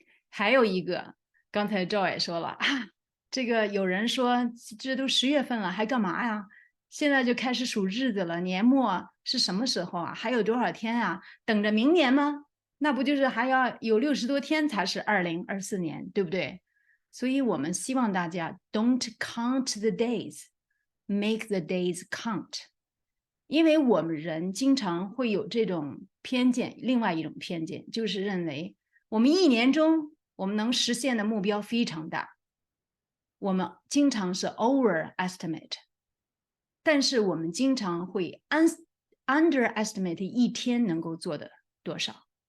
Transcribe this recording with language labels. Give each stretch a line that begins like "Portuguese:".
Chinese: 还有一个，刚才赵也说了啊，这个有人说这都10月份了还干嘛呀？现在就开始数日子了，年末是什么时候啊？还有多少天啊？等着明年吗？那不就是还要有60多天才是2024年，对不对？所以我们希望大家
English: don't count the days, make the days count。
Chinese: 因为我们人经常会有这种偏见，另外一种偏见就是认为我们1年中我们能实现的目标非常大，我们经常是 overestimate， 但是我们经常会 underestimate 一天能够做的多少。